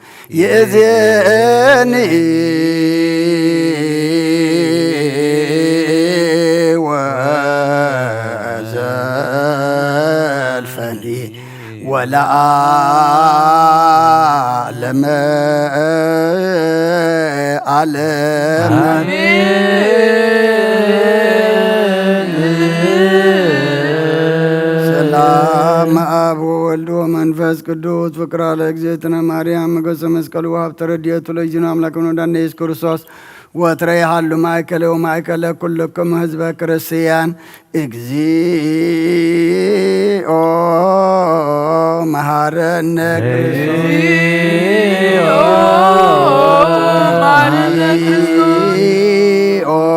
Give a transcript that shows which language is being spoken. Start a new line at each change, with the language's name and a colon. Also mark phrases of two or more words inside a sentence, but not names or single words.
Geez: ይእዜኒ ወዘልፈኒ ወለዓለመ ዓለም ሰላም አብ ወወልድ ወመንፈስ ቅዱስ ፍቅር ለእግዝእትነ ማርያም ገጸ መስቀሉ ሀብተ ረድኤቱ ለእግዚእነ አምላክነ ወዳነ ኢየሱስ ክርስቶስ ወትረ ይሃሉ ማእከለ ወማእከለ ኩልክሙ ህዝበ ክርስቲያን እግዚኦ መሐረነ ክርስቶስ